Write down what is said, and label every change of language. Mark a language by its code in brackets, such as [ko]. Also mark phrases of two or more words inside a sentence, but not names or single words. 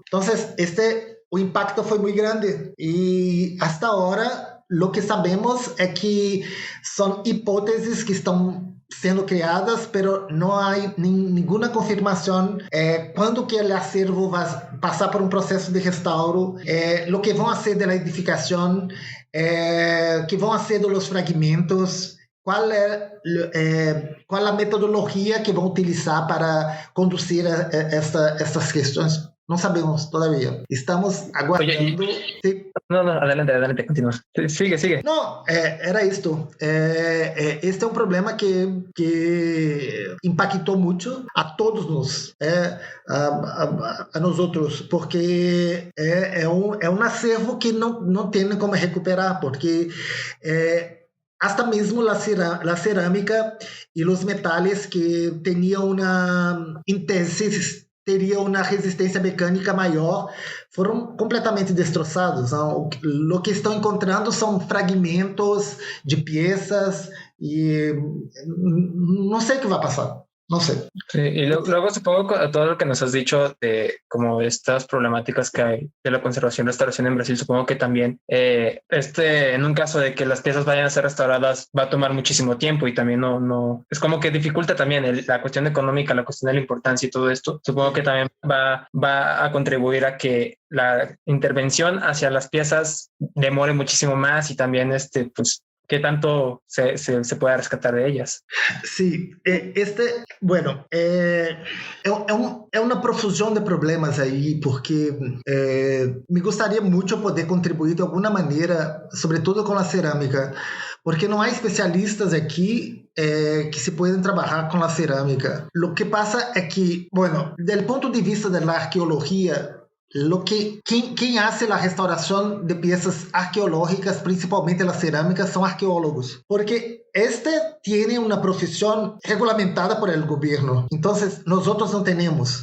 [pt] Então, o impacto foi muito grande e hasta agora o que sabemos é que são hipóteses que estão sendo criadas, mas não há nenhuma confirmação quando que o acervo vai passar por um processo de restauro, o que vão ser da edificação, que vão ser dos fragmentos, qual a metodologia que vão utilizar para conduzir essas questões. Não sabemos todavía. Estamos aguardando. [es] Sí. No, adelante, continúa. Sigue. No, era esto. [pt] Este é um problema que impactou muito a todos nós, a nós outros, porque é um acervo que não tem como recuperar, porque hasta mesmo a cerâmica e os metais que tinham teria uma resistência mecânica maior, foram completamente destroçados. O que estão encontrando são fragmentos de peças e não sei o que vai passar. [es] No sé. Sí, y luego supongo todo lo que nos has dicho de como estas problemáticas que hay de la conservación y restauración en Brasil, supongo que también en un caso de que las piezas vayan a ser restauradas va a tomar muchísimo tiempo y también no es como que dificulta también la cuestión económica, la cuestión de la importancia y todo esto. Supongo que también va a contribuir a que la intervención hacia las piezas demore muchísimo más y también pues qué tanto se puede rescatar de ellas. Sí, bueno, [pt] é uma profusão de problemas aí, porque me gostaria muito poder contribuir de alguma maneira, sobretudo com a cerâmica, porque não há especialistas aqui que [es] se pueden trabajar con la cerámica. Lo que pasa es que, bueno, del punto de vista de la arqueología, quien hace la restauración de piezas arqueológicas, principalmente las cerámicas, son arqueólogos, porque tiene una profesión regulamentada por el gobierno, entonces nosotros no tenemos.